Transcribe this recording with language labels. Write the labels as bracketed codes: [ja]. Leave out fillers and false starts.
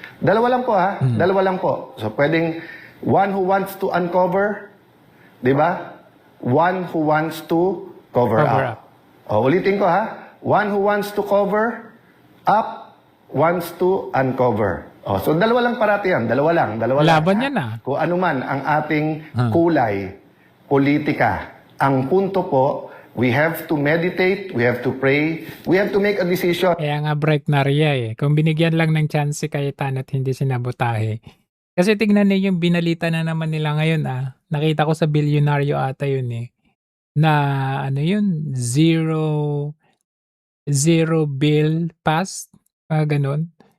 [tl] Dalawa lang po ha, dalawa lang po. So pwedeng [en] one who wants to uncover, [tl] di ba? [en] One who wants to cover up. [tl] O, ulitin ko ha. [en] One who wants to cover up, wants to uncover. [tl] O, so dalawa lang parati yan. Dalawa lang. Laban yan Kung ano man ang ating kulay, politika. Ang punto po, [en] we have to meditate, we have to pray, we have to make a decision. [tl] Kaya nga break na riya Kung binigyan lang ng chance si Cayetano at hindi sinabotahe. Kasi tignan niyo yung binalita na naman nila ngayon Nakita ko sa bilyonaryo ata yun na ano yun, zero bill pass, mga ganun.